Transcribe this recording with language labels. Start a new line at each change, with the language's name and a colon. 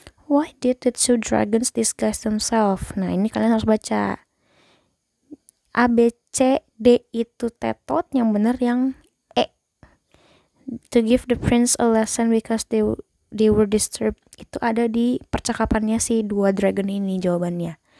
English: Why did the two dragons disguise themselves?
Indonesian: Nah ini kalian harus baca. A, B, C, D itu tetot, yang benar yang E.
English: To give the prince a lesson because they were disturbed.
Indonesian: Itu ada di percakapannya si dua dragon ini jawabannya.